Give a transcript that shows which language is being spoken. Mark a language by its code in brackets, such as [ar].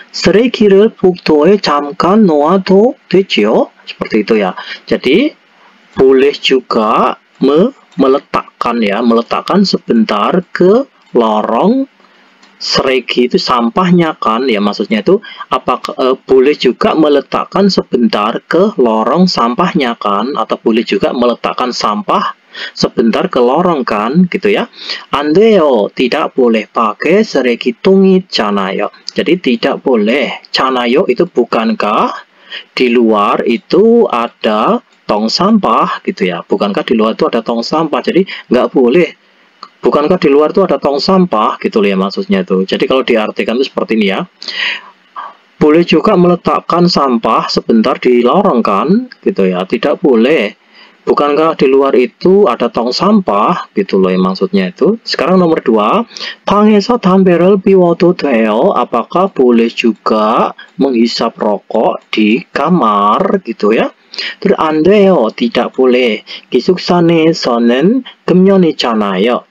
[ko] 쓰레기를 복도에 잠깐 놓아도 되지요? [id] seperti itu ya. jadi boleh juga meletakkan sebentar ke lorong seregi itu sampahnya kan ya, maksudnya itu apakah boleh juga meletakkan sebentar ke lorong sampahnya kan, atau boleh juga meletakkan sampah sebentar ke lorong kan gitu ya. [ko] 안 돼요, [id] tidak boleh pakai [ko] 쓰레기통 있잖아요. [id] jadi tidak boleh. 잖아요 itu bukankah di luar itu ada tong sampah gitu ya, bukankah di luar itu ada tong sampah, jadi nggak boleh. Bukankah di luar itu ada tong sampah gitu loh ya maksudnya itu. jadi kalau diartikan itu seperti ini ya. Boleh juga meletakkan sampah sebentar di lorong kan gitu ya, tidak boleh. bukankah di luar itu ada tong sampah gitu loh ya maksudnya itu. Sekarang nomor 2, [ko] 방에서 담배를 피워도 돼요? [id] Apakah boleh juga menghisap rokok di kamar gitu ya. Terus [ko] 안 돼요, [id] tidak boleh. [ko] 기숙사내에서는 금연이잖아요.